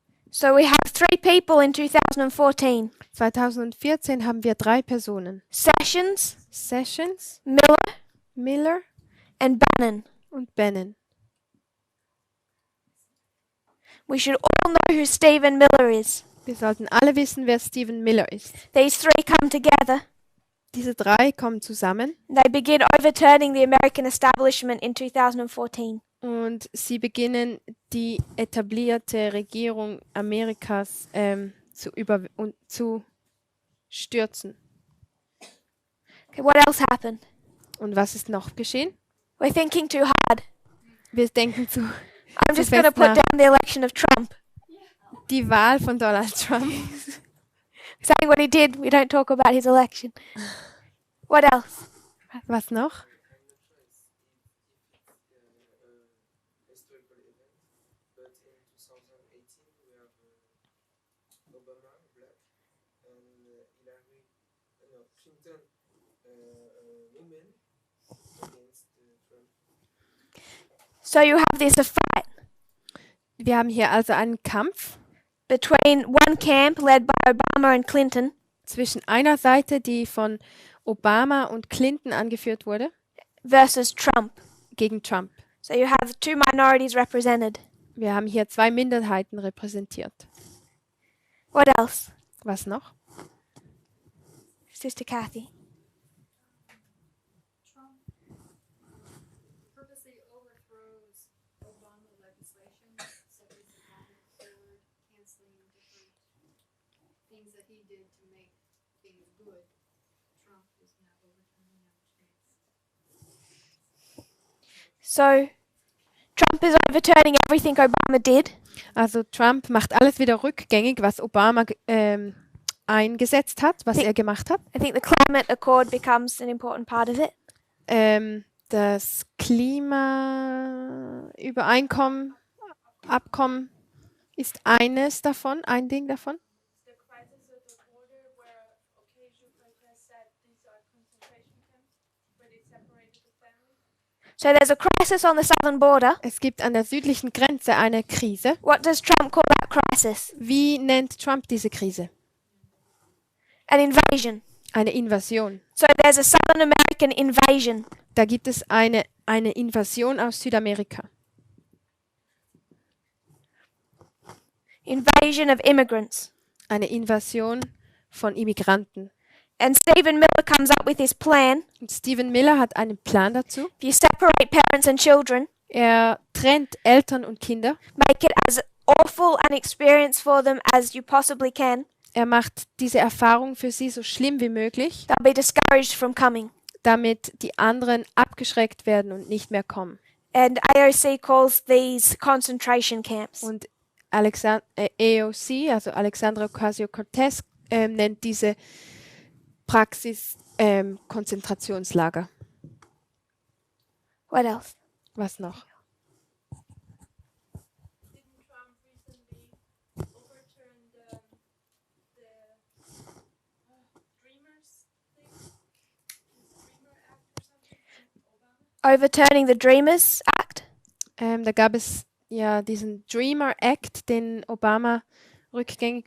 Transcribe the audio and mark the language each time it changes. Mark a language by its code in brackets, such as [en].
[en] So we have 3 people in 2014. [de] 2014 haben wir 3 Personen. [en] Sessions, [de] Sessions, [en] Miller, [de] Miller [en] and Bannon. [de] und Bannon. [en] We should all know who Stephen Miller is. [de] Wir sollten alle wissen, wer Stephen Miller ist. [en] These 3 come together. [de] Diese 3 kommen zusammen [en] They begin overturning the American establishment in 2014. [de] und sie beginnen, die etablierte Regierung Amerikas zu stürzen. [en] Okay, what else happened? [de] Und was ist noch geschehen? [en] We're thinking too hard. [de] Wir denken [en] I'm [de] zu [en] just going to [de] fest [en] put [de] nach. [en] down the election of Trump. [de] Die Wahl von Donald Trump. [en] Saying what he did, we don't talk about his election. What else? [de] Was noch? [en] Historical event, but in 2018 we have Obama, black, and Clinton, women against Trump. So you have this a fight [de] Wir haben hier also einen Kampf [en] between one camp led by Obama and Clinton [de] zwischen einer Seite, die von Obama und Clinton angeführt wurde, [en] versus Trump. [de] gegen Trump. [en] So you have 2 minorities represented. [de] Wir haben hier 2 Minderheiten repräsentiert. [en] What else? [de] Was noch? [en] Sister Kathy. Trump purposely overthrows Obama legislation, such as the Common Core, canceling different things that he did to make things good. Trump is now overturning them, So Trump is overturning everything Obama did. [de] Also Trump macht alles wieder rückgängig, was Obama eingesetzt hat, was Die- er gemacht hat. [en] I think the climate accord becomes an important part of it. [de] Das Klimaübereinkommen, Abkommen ist eines davon, ein Ding davon. [en] The crisis at the border where occasional protests said these are concentration camps where they separated the families. So there's a crisis on the southern border. [de] Es gibt an der südlichen Grenze eine Krise. [en] What does Trump call that crisis? [de] Wie nennt Trump diese Krise? [en] An invasion. [de] Eine Invasion. [en] So there's a Southern American invasion. [de] Da gibt es eine Invasion aus Südamerika. [en] Invasion of immigrants. [de] Eine Invasion von Immigranten. [en] And Stephen Miller comes up with his plan. [de] Und Stephen Miller hat einen Plan dazu. [en] If you separate parents and children, [de] Er trennt Eltern und Kinder. [en] make it as awful an experience for them as you possibly can. [de] Er macht diese Erfahrung für sie so schlimm wie möglich, [en] They'll be discouraged from coming. [de] damit die anderen abgeschreckt werden und nicht mehr kommen. [en] And AOC calls these concentration camps. [de] Und AOC, also Alexandra Ocasio-Cortez, nennt diese Praxis Konzentrationslager. [en] What else? [de] Was noch? [en] Didn't Trump recently overturn the Dreamers thing? The Dreamer Act or something from Obama? Overturning the Dreamers Act. [de] Da gab es ja diesen Dreamer Act, den Obama rückgängig